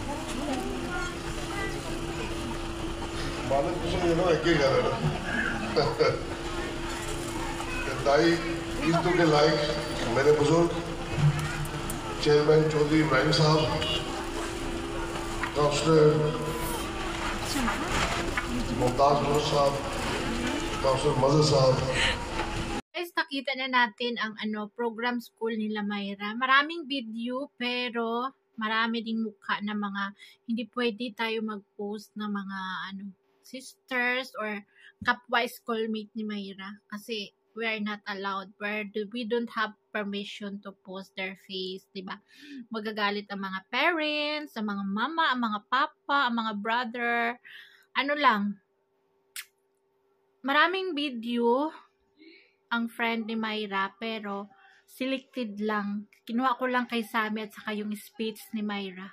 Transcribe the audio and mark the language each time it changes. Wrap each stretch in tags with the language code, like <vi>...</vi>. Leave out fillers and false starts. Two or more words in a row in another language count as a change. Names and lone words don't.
<ur>مالک کچھ نہیں نا ایک ہی کہہ رہے نا انتہائی عزت کے لائق میرے بزرگ چیئرمین چوہدری ابراہیم صاحب، کونسلر ممتاز نور صاحب، کونسلر مظہر صاحب.</ur> <tl>Guys, nakita na natin ang program school nila Myra. Maraming video pero marami ding mukha na mga hindi pwede tayo mag-post na mga sisters or kapwa schoolmate ni Myra kasi</tl> <en>we are not allowed. We don't have permission to post their face,</en> <tl>diba? Magagalit ang mga parents, ang mga mama, ang mga papa, ang mga brother. Maraming video ang friend ni Myra pero selected lang. Kinuha ko lang kay Sammy at saka yung speech ni Myra.</tl>